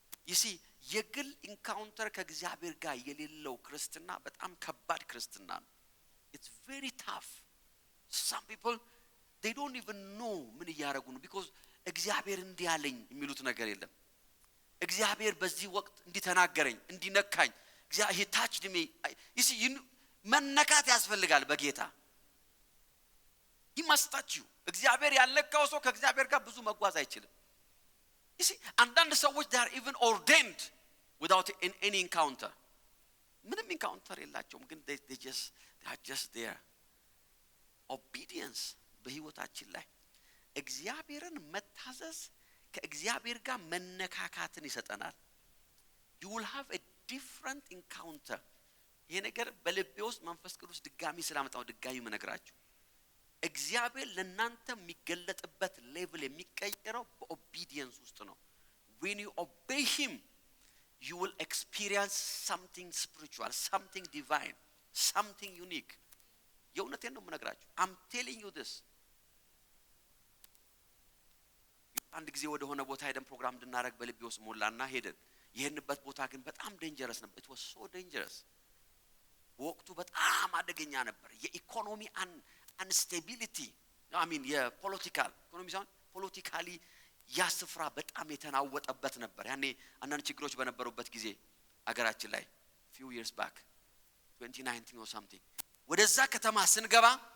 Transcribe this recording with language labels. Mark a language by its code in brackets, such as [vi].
[am] you see የግል ኢንካውንተር ከእግዚአብሔር ጋር የሌለው ክርስትና በጣም ከባድ ክርስትና ነው። [en] it's very tough. some people they don't even know [am] ምን ያረጉ ነው because እግዚአብሔር እንዲያለኝ የሚሉት ነገር የለም። እግዚአብሔር በዚህ ወቅት እንዲተናገረኝ እንዲነካኝ [en] he touched me. you see [am] መነካት ያስፈልጋል በጌታ [en] he must touch you. [am] እግዚአብሔር ያለካው ሰው ከእግዚአብሔር ጋር ብዙ መጓዝ አይችልም። [en] you see [am] አንዳንድ ሰዎች [en] they are even ordained without any encounter. [am] ምንም ኢንካውንተር የላቸውም ግን [en] they are just there. [am] obedience በህይወታችን ላይ እግዚአብሔርን መታዘዝ ከእግዚአብሔር ጋር መነካካትን ይሰጠናል። [en] you will have a different encounter. [am] ይሄ ነገር በልቤ ውስጥ መንፈስ ቅዱስ ድጋሚ ስላመጣው ድጋሚ መነግራችሁ እግዚአብሔር ለናንተ የሚገለጥበት ሌቭል የሚቀየረው በኦቢዲየንስ ውስጥ ነው። [en] when you obey him you will experience something spiritual, something divine, something unique. [am] የእውነቴን ነው የምነግራችሁ። [en] I'm telling you this. [am] አንድ ጊዜ ወደ ሆነ ቦታ ሄደን ፕሮግራም እንድናረግ በልቤ ውስጥ ሞላና ሄደን ይሄንበት ቦታ ግን በጣም ዴንጀረስ ነበር። [en] it was so dangerous [am] ወቅቱ በጣም አደገኛ ነበር። የኢኮኖሚ አንስቴቢሊቲ የፖለቲካል ኢኮኖሚ ሳይሆን ፖለቲካሊ ያስፍራ በጣም የተናወጠበት ነበር። ያኔ አንዳንድ ችግሮች በነበሩበት ጊዜ አገራችን ላይ [en] few years back 2019 or something [am] ወደዛ ከተማ ስንገባ